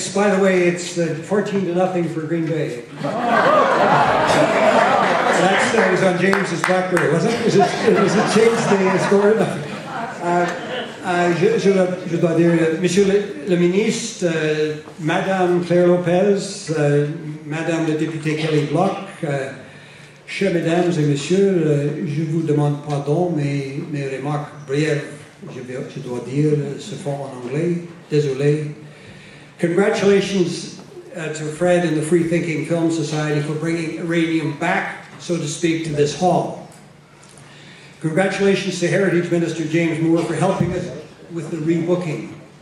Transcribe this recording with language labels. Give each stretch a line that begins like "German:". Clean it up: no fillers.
English: By the way, it's 14-0 for Green Bay. That was on James's BlackBerry, wasn't it? Was it James the score?
French: Je dois dire, Monsieur le Ministre, Madame Claire Lopez, Madame le député Kelly Bloch, chers Mesdames et Messieurs, je vous demande pardon, mais mes remarques brèves, je dois dire, se font en anglais. Désolé.
English: Congratulations to Fred and the Free Thinking Film Society for bringing Iranium back, so to speak, to this hall. Congratulations to Heritage Minister James Moore for helping us with the rebooking.